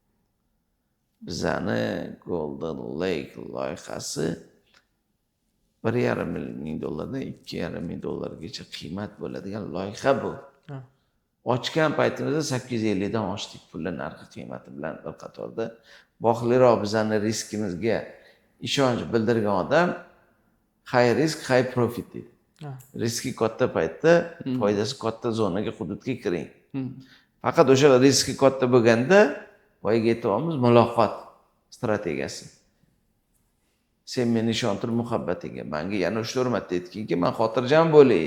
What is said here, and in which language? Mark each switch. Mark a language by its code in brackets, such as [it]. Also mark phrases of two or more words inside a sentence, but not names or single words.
[uz] Bizning Golden Lake loyihasi $1,5 million dan $2,5 milliongacha qiymat bo'ladigan loyiha bu. Ochgan paytimizda 850 dan ochdik pulli narxi qiymati bilan bir qatorda. Boqliroq bizning riskimizga ishonch bildirgan odam [en] high risk, high profit [uz] deydi. Riski katta paytda, foydasi katta zonaga, hududga kiring. Faqat o'sha riski katta bo'lganda boyaga aytamiz muloqot strategiyasi. Sen meni ishontir muhabbatiga, menga yana 3 marta aytdingki, men xotirjam bo'lay.